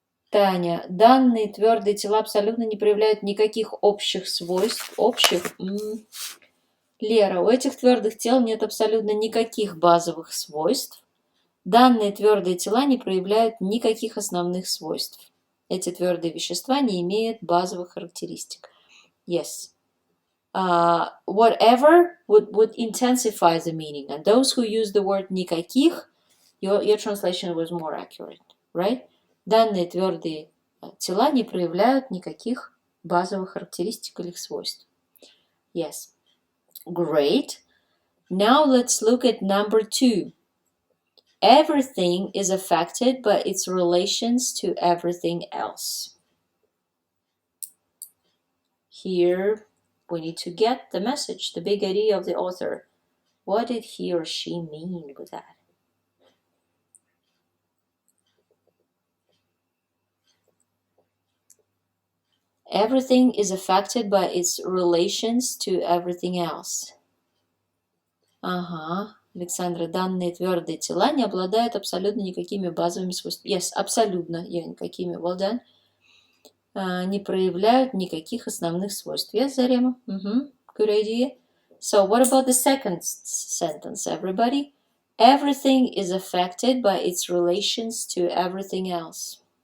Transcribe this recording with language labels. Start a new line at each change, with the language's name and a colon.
Russian: Таня, данные твердые тела абсолютно не проявляют никаких общих свойств. Общих? Лера, у этих твердых тел нет абсолютно никаких базовых свойств. Данные твердые тела не проявляют никаких основных свойств. Эти твердые вещества не имеют базовых характеристик.
English: Yes. Whatever would intensify the meaning. And those who use the word
Russian: никаких,
English: your translation was more accurate, right?
Russian: Данные твердые тела не проявляют никаких базовых характеристик или свойств.
English: Yes. Great. Now let's look at number 2. Everything is affected by its relations to everything else. Here we need to get the message, the big idea of the author. What did he or she mean with that? Everything is affected by its relations to everything else.
Russian: Ага, Александра, данные твердые тела не обладают абсолютно никакими базовыми свойствами.
English: Yes,
Russian: абсолютно, никакими,
English: well done.
Russian: Не проявляют никаких основных свойств.
English: Yes, Зарема? Good idea. So what about the second sentence, everybody? Everything is affected by its relations to everything else.